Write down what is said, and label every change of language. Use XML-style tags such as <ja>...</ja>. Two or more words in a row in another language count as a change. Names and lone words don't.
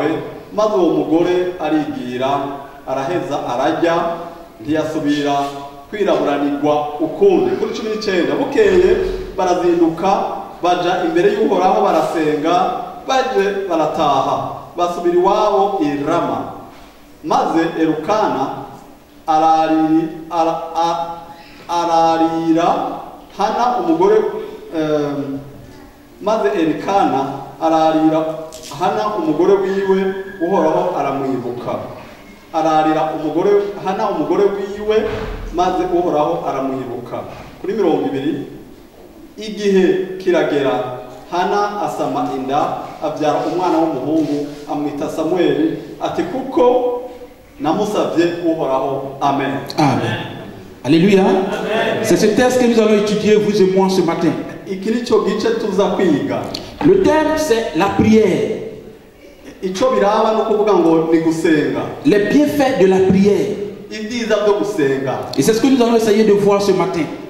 <rn>Maze uwo mugore arigira, araheza arajya, ntiyasubira kwiraburanirwa ukundi. Kuri 19 bukeye barazinduka baja imbere y'Uhoraho barasenga, baje barataha basubira iwabo i Rama. Maze Elukana ararira Hana umugore maze Elikana ararira Hana umugore wiwe, Uhoraho aramwibuka. Ararira Hana umugore wiwe, maze Uhoraho aramwibuka. Kuri 20 igihe kiragera, Hana asama inda abyara umwana w'umuhungu amwita Samueli, ati kuko namusabye Uhoraho. Amen. Amen. Alléluia.</rn> <fr>C'est ce texte que nous allons étudier, vous et moi, ce matin. Le thème, c'est la prière. Les bienfaits de la prière. Et c'est ce que nous allons essayer de voir ce matin.</fr>